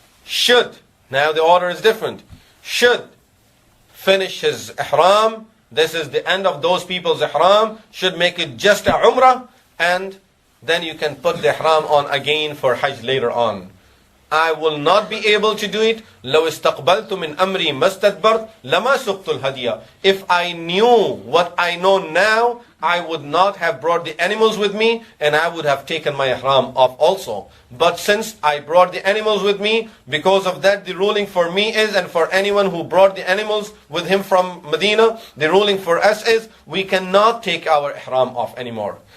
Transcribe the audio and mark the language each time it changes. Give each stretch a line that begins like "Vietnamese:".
English: should, now the order is different, should finish his ihram. This is the end of those people's ihram. Should make it just a umrah, and then you can put the ihram on again for Hajj later on. I will not be able to do it.
Arabic: لو استقبلت من أمري ما استدبرت لما سقت الهدية.
English: If I knew what I know now, I would not have brought the animals with me, and I would have taken my ihram off also. But since I brought the animals with me, because of that the ruling for me is, and for anyone who brought the animals with him from Medina, the ruling for us is, we cannot take our ihram off anymore.